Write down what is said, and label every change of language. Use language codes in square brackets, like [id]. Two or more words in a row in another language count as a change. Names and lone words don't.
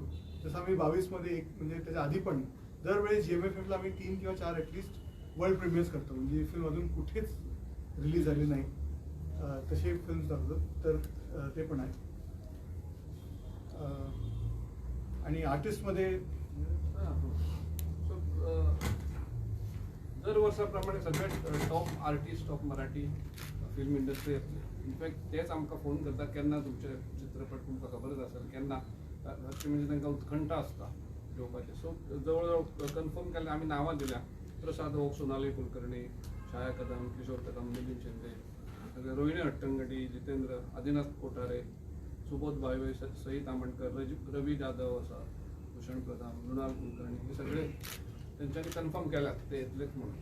[mr] जसं आम्ही 22मध्ये एक म्हणजे त्याच्या आधी पण दरवेळेस GMFFला आम्ही 3 किंवा 4 [en] atleast world premieres [mr] करतो म्हणजे फिल्म अजून कुठेच रिलीज झाली नाही तसे फिल्म दाखवतो. तर ते पण आहे. आणि आर्टिस्टमध्ये [kok] दर वर्साप्रमाणे सगळ्यात [en] top artist of Marathi film industry infact [kok] तेच आमकां फोन करतात केन्ना तुमचे चित्रपट तुमकां खबरच असेल केन्ना म्हणजे तांकां उत्कंठा आसता घेवपाचें. सो जवळ कन्फर्म केलें आमी नांवां दिल्या. प्रसाद ओक, सोनाली कुलकर्णी, छाया कदम, किशोर कदम, मिलिंद शिंदे, रोहिणी हट्टंगडी, जितेंद्र, आदिनाथ कोठारे, सुबोध भाईवे, सई तामणकर, रवी जाधव आसा, भूषण प्रधान, मृणाल कुलकर्णी, हे सगळे त्यांच्यानी कन्फर्म केल्यात ते येतलेच म्हणून.